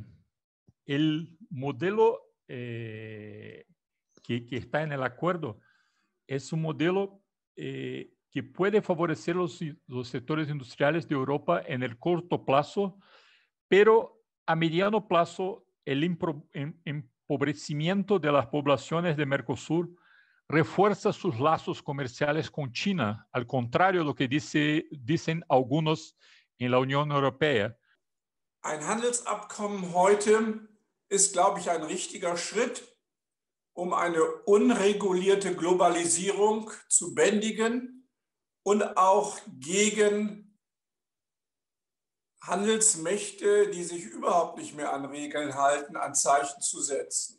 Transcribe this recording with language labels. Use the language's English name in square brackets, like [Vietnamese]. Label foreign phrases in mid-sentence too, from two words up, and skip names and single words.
[Spanish] El modelo que está en el acuerdo es un modelo que puede favorecer los sectores industriales de Europa en el corto plazo, pero a mediano plazo el empobrecimiento de las poblaciones de Mercosur refuerza sus lazos comerciales con China, al contrario de lo que dicen algunos en la Unión Europea. [German] Ein Handelsabkommen heute ist, glaube ich, ein richtiger Schritt, um eine unregulierte Globalisierung zu bändigen und auch gegen Handelsmächte, die sich überhaupt nicht mehr an Regeln halten, ein Zeichen zu setzen.